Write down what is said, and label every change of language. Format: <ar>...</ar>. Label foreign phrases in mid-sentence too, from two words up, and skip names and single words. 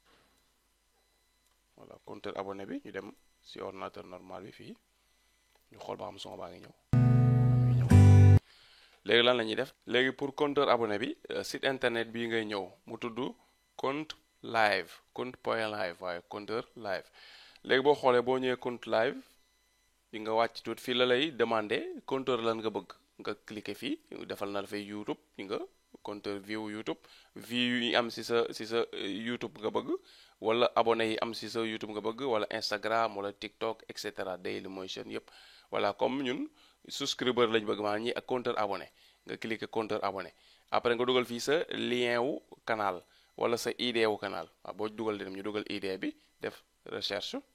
<fr>voilà compteur abonné</fr> <wo>bi ñu dem si ordinateur normal bi fii ñu xool ba xam son baa ngi ñëw léegi lan la ñuy def léegi</wo> <fr>pour compteur abonné</fr> <wo>bi</wo> <fr>site internet</fr> <wo>bii ngay ñëw mu tudd compte live compte point live waaye compteur live léegi boo xoolee boo ñëwee compte live di nga wàcc tuuti fii la lay</wo> <fr>demander compteur</fr> <wo>lan nga bëgg nga cliquer fii defal na la fay YouTube di nga compteur view YouTube view yi am si sa YouTube nga bëgg wala abonné yi am si sa YouTube nga bëgg wala Instagram wala TikTok et cetera Dailymotion yëpp voilà comme ñun souscriber lañ bëgg maanaam ñi ak</wo> <fr>compteur abonné</fr> <wo>nga cliquer</wo> <fr>compteur abonné</fr> <wo>après nga dugal fii sa lien wu canal wala sa ID wu canal waaw boo dugal dem ñu dugal ID bi def recherche</wo>